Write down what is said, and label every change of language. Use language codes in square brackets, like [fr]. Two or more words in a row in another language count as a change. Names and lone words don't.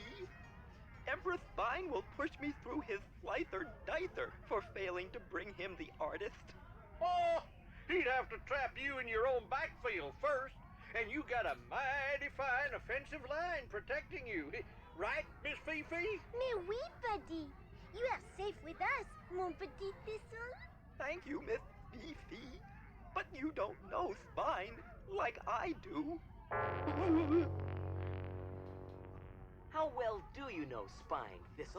[en] Emperor Spine will push me through his slicer dicer for failing to bring him the artist. Oh, he'd have to trap you in your own backfield first, and you got a mighty fine offensive line protecting you. Right, Miss Fifi? [fr] Mais oui, [en] buddy. You are safe with us, [fr] mon petit [en] Thistle. Thank you, Miss Fifi. But you don't know Spine like I do. How well do you know Spine, Thistle?